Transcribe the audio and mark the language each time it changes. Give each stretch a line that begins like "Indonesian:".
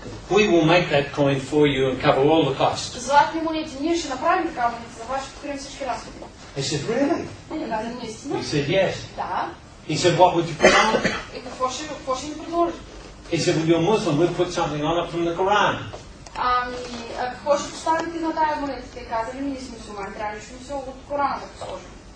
English: We will make that coin for you and cover all the costs.
Bulgarian: Златни монети, ние ще направим такава монета за вас, ще покрием всички разходи.
English: They said, "Really?"
Bulgarian: Не казали наистина.
English: He said, "Yes."
Bulgarian: Да.
English: He said, "What would you put on it?"
Bulgarian: И какво ще ни предложи?
English: He said, "Well, you're Muslim. We'll put something on it from the Quran."
Bulgarian: Какво ще поставите на тая монета? Те казали, ние сме мюсюлмани, трябва нещо от Корана да посложим.